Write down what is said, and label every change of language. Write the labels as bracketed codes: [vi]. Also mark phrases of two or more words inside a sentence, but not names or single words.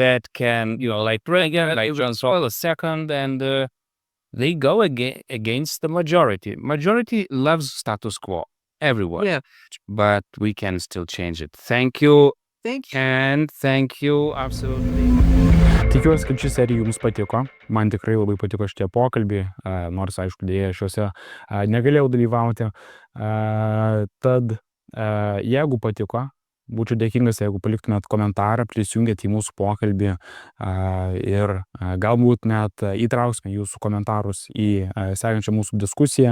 [en] That can, like Reagan, like John Saul II, and they go against the majority. Majority loves status quo, everyone. Yeah. But we can still change it. Thank you. Thank you. And thank you, absolutely. [lt] Tikiuosi, kad ši serija jums patiko. Man tikrai labai patiko šitie pokalbiai, nors, aišku, dėja šiuose negalėjau dalyvauti. Tad, jeigu patiko, būčiau dėkingas, jeigu paliktumėt komentarą, prisijungėt į mūsų pokalbį ir galbūt net įtrauksime jūsų komentarus į sekančią mūsų diskusiją.